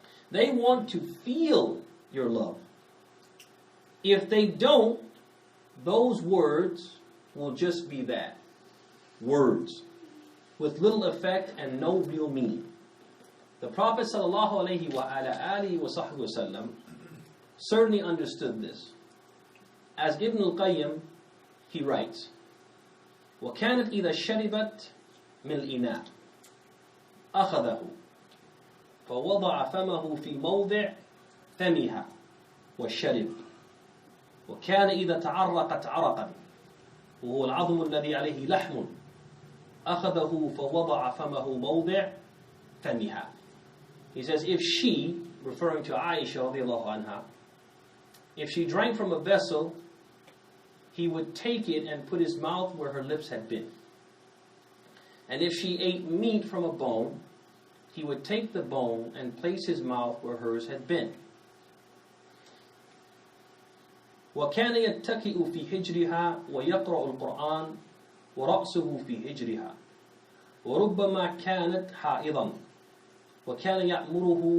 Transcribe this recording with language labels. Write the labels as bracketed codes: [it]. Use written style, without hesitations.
[en] They want to feel your love. If they don't, those words will just be that. Words. With little effect and no real meaning. The Prophet ﷺ certainly understood this. As Ibn al-Qayyim, he writes, [ar] وَكَانَتْ إِذَا شَرِبَتْ مِنْ الْإِنَاءِ أَخَذَهُ فَوَضَعَ فَمَهُ فِي مَوْضِعِ فَمِهَا وَالشَّرِبْ وكان إذا تعرقت عرقا وهو العظم الذي عليه لحم أخذه فوضع فمه موضع فمها. [en] He says, if she, referring to Aisha radiallahu anha, if she drank from a vessel, he would take it and put his mouth where her lips had been. And if she ate meat from a bone, he would take the bone and place his mouth where hers had been. [ar] وكان يتكئ في حجرها ويقرأ القرآن ورأسه في حجرها وربما كانت حائضا وكان يأمرها